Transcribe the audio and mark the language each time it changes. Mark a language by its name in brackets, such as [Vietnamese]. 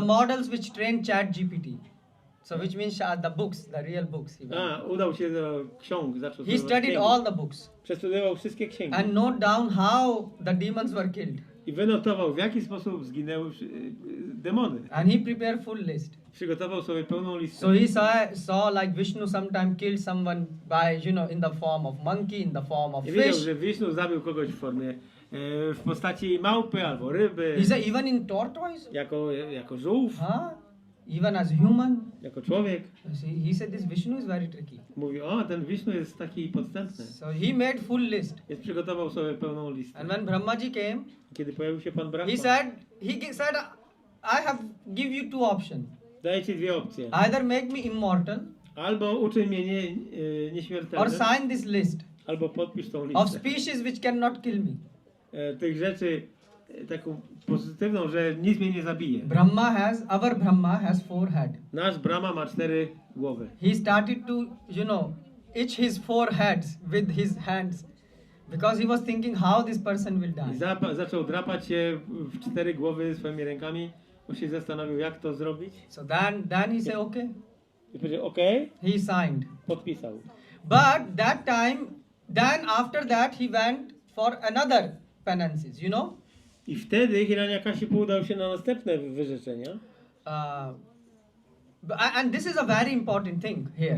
[English] models which trained ChatGPT. So which means the books, the real books. He went. [Polish] Udał się do ksiąg, zaczął [English] He [Polish] studiować [English] studied [Polish] księgi. [English] all the books [Polish] Przestudiował wszystkie księgi. [English] and note down how the demons were killed. [Polish] I wynotował, w jaki sposób zginęły demony. [English] And he prepared full list. [Polish] Przygotował sobie pełną listę. [English] So he saw like Vishnu sometime killed someone by, in the form of monkey, in the form of [Polish] I wiedział, [English] fish. [Polish] że Wisznu zabił kogoś w formie, w postaci małpy albo ryby, [English] He said even in tortoise, [Polish] jako żółw, [English] even as human. [Polish] jako człowiek. [English] He said this Vishnu is very tricky. [Polish] Mówi, o, ten Wisznu jest taki podstępny. [English] So he made full list. [Polish] Więc przygotował sobie pełną listę. [English] And when Brahmaji came, [Polish] Kiedy pojawił się Pan Brahma, [English] he said, I have give you two options. [Polish] daję ci dwie opcje. [English] Either make me immortal [Polish] Albo uczyń mnie [English] or [Polish] nieśmiertelnym, [English] sign this list [Polish] albo podpisz tą [English] of [Polish] listę. [English] species which cannot kill me. [Polish] Tych rzeczy, taką pozytywną, że nic mnie nie zabije. [English] Our Brahma has 4 heads. [Polish] Nasz Brahma ma 4 głowy. [English] He started to, itch his 4 heads with his hands because he was thinking how this person will [Polish] I [English] die. [Polish] zaczął drapać się w 4 głowy swoimi rękami, bo się zastanowił, jak to zrobić. [English] So then he said, okay. [Polish] I powiedział, okej, [English] He signed. [Polish] podpisał. [English] But then after that he went for another penances, [Polish] I wtedy Hiranyakashipu udał się na następne wyrzeczenia. [English] And this is a very important thing here.